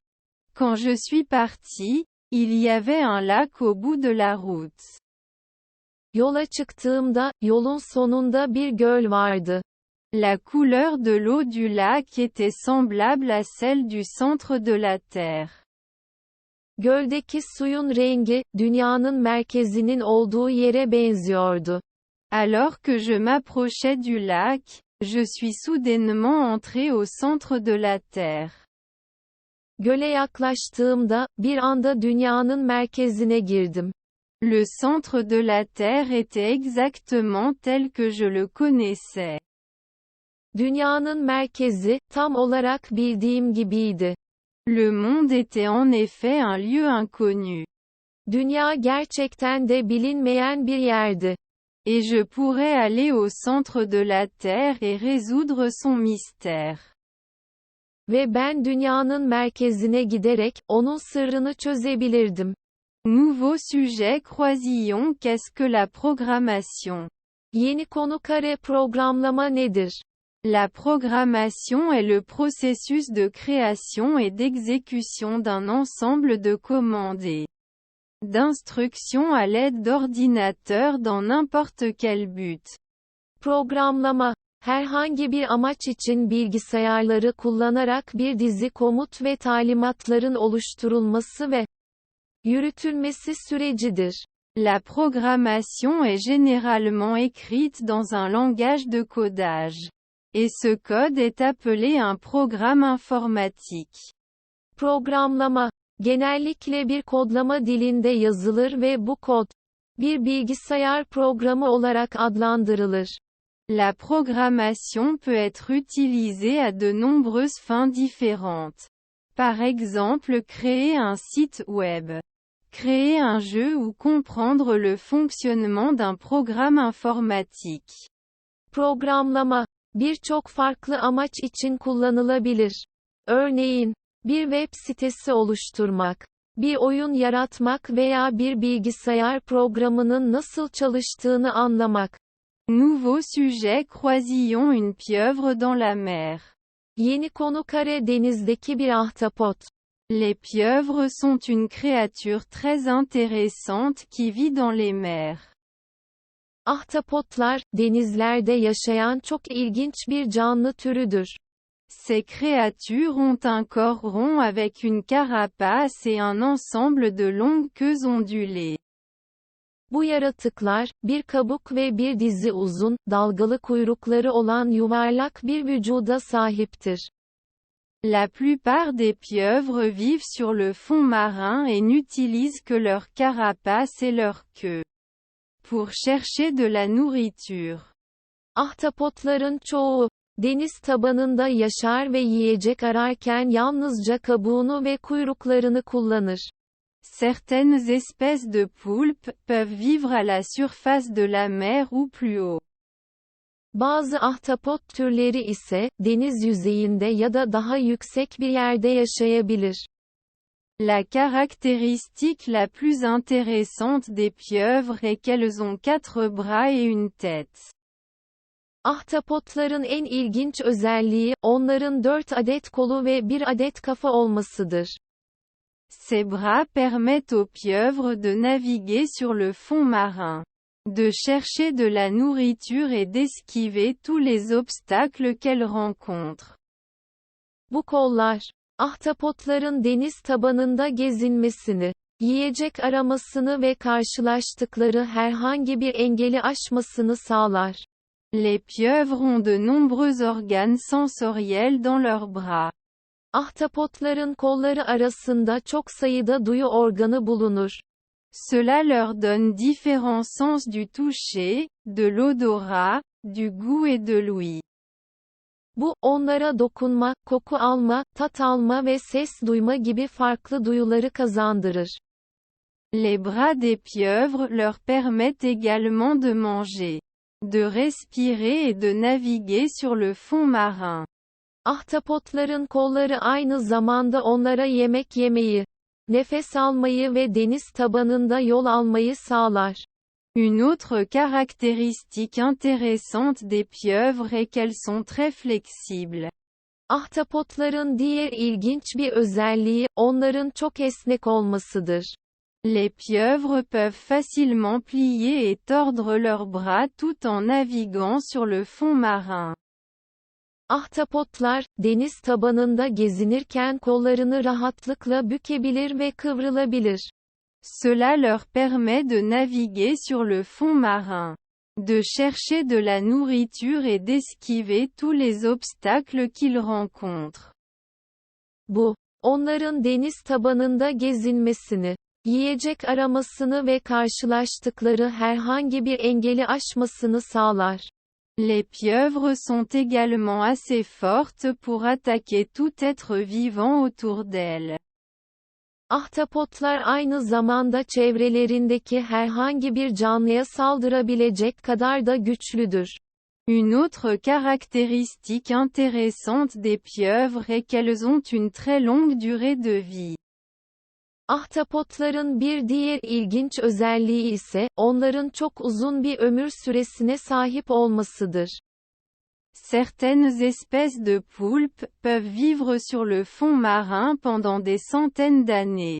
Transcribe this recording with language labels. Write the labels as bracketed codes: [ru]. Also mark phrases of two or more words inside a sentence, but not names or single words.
[fr] Quand je suis parti, il y avait un lac au bout de la route. [tr] Yola çıktığımda, yolun sonunda bir göl vardı. [fr] La couleur de l'eau du lac était semblable à celle du centre de la Terre. [tr] Göldeki suyun rengi, dünyanın merkezinin olduğu yere benziyordu. [fr] Alors que je m'approchais du lac, je suis soudainement entré au centre de la Terre. [tr] Göle yaklaştığımda, bir anda dünyanın merkezine girdim. [fr] Le centre de la Terre était exactement tel que je le connaissais. [tr] Dünyanın merkezi, tam olarak bildiğim gibiydi. [fr] Le monde était en effet un lieu inconnu. [tr] Dünya gerçekten de bilinmeyen bir yerdi. [fr] Et je pourrais aller au centre de la Terre et résoudre son mystère. [tr] Ve ben dünyanın merkezine giderek, onun sırrını çözebilirdim. [fr] Nouveau sujet Croisillon. Qu'est-ce que la programmation? [tr] Yeni konu kare programlama nedir? [fr] La programmation est le processus de création et d'exécution d'un ensemble de commandes et d'instructions à l'aide d'ordinateurs dans n'importe quel but. [tr] Programlama, herhangi bir amaç için bilgisayarları kullanarak bir dizi komut ve talimatların oluşturulması ve yürütülmesi sürecidir. [fr] La programmation est généralement écrite dans un langage de codage. Et ce code est appelé un programme informatique. [tr] Programlama, genellikle bir kodlama dilinde yazılır ve bu kod, bir bilgisayar programı olarak adlandırılır. [fr] La programmation peut être utilisée à de nombreuses fins différentes. Par exemple, créer un site web, créer un jeu ou comprendre le fonctionnement d'un programme informatique. [tr] Programlama, birçok farklı amaç için kullanılabilir. Örneğin, bir web sitesi oluşturmak, bir oyun yaratmak veya bir bilgisayar programının nasıl çalıştığını anlamak. [fr] Nouveau sujet Croisillon. Une pieuvre dans la mer. [tr] Yeni konu kare denizdeki bir ahtapot. [fr] Les pieuvres sont une créature très intéressante qui vit dans les mers. [tr] Ahtapotlar, denizlerde yaşayan çok ilginç bir canlı türüdür. [fr] Ces créatures ont un corps rond avec une carapace et un ensemble de longues queues ondulées. [tr] Bu yaratıklar, bir kabuk ve bir dizi uzun, dalgalı kuyrukları olan yuvarlak bir vücuda sahiptir. [fr] La plupart des pieuvres vivent sur le fond marin et n'utilisent que leur carapace et leur queue pour chercher de la nourriture. [tr] Ahtapotların çoğu, deniz tabanında yaşar ve yiyecek ararken yalnızca kabuğunu ve kuyruklarını kullanır. [fr] Certaines espèces de poulpes peuvent vivre à la surface de la mer ou plus haut. [tr] Bazı ahtapot türleri ise, deniz yüzeyinde ya da daha yüksek bir yerde yaşayabilir. [fr] La caractéristique la plus intéressante des pieuvres est qu'elles ont 4 bras et une tête. [tr] Ahtapotların en ilginç özelliği, onların 4 adet kolu ve 1 adet kafa olmasıdır. [fr] Ces bras permettent aux pieuvres de naviguer sur le fond marin, de chercher de la nourriture et d'esquiver tous les obstacles qu'elles rencontrent. [tr] Bu kollar, ahtapotların deniz tabanında gezinmesini, yiyecek aramasını ve karşılaştıkları herhangi bir engeli aşmasını sağlar. [fr] Les pieuvres ont de nombreux organes sensoriels dans leurs bras. [tr] Ahtapotların kolları arasında çok sayıda duyu organı bulunur. [fr] Cela leur donne différents sens du toucher, de l'odorat, du goût et de l'ouïe. [tr] Bu, onlara dokunma, koku alma, tat alma ve ses duyma gibi farklı duyuları kazandırır. [fr] Les bras des pieuvres leur permettent également de manger, de respirer et de naviguer sur le fond marin. [tr] Ahtapotların kolları aynı zamanda onlara yemek yemeyi, nefes almayı ve deniz tabanında yol almayı sağlar. [fr] Une autre caractéristique intéressante des pieuvres est qu'elles sont très flexibles. [tr] Ahtapotların diğer ilginç bir özelliği, onların çok esnek olmasıdır. [fr] Les pieuvres peuvent facilement plier et tordre leurs bras tout en naviguant sur le fond marin. [tr] Ahtapotlar, deniz tabanında gezinirken kollarını rahatlıkla bükebilir ve kıvrılabilir. [fr] Cela leur permet de naviguer sur le fond marin, de chercher de la nourriture et d'esquiver tous les obstacles qu'ils rencontrent. [tr] Bu, onların deniz tabanında gezinmesini, yiyecek aramasını ve karşılaştıkları herhangi bir engeli aşmasını sağlar. [fr] Les pieuvres sont également assez fortes pour attaquer tout être vivant autour d'elles. [tr] Ahtapotlar aynı zamanda çevrelerindeki herhangi bir canlıya saldırabilecek kadar da güçlüdür. [fr] Une autre caractéristique intéressante des pieuvres est qu'elles ont une très longue durée de vie. [tr] Ahtapotların bir diğer ilginç özelliği ise, onların çok uzun bir ömür süresine sahip olmasıdır. [fr] Certaines espèces de poulpes peuvent vivre sur le fond marin pendant des centaines d'années.